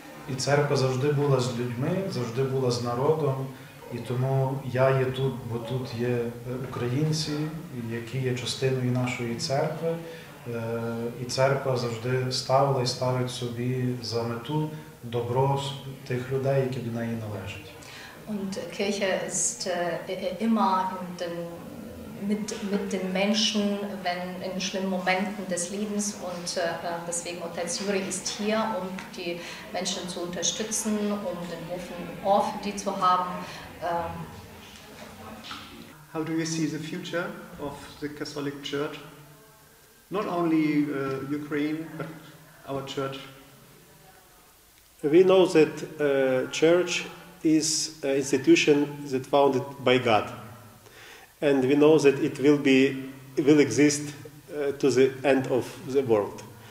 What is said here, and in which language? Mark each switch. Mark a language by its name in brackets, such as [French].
[Ukrainian] І церква завжди була з людьми, завжди була з народом, і тому я є тут, бо тут є українці, які є частиною нашої церкви, і церква завжди ставила і ставить собі за мету добро тих людей, які до неї належать. [German] Und Kirche ist immer mit den Menschen, wenn in schlimmen Momenten des Lebens, und deswegen Otez Juri ist hier, um die Menschen zu unterstützen, um den offenen Ohr für die zu haben. [English] How do you see the future of the Catholic Church? Not only Ukraine, but our church. We know that church is an institution that founded by God, and we know that it will exist to the end of the world.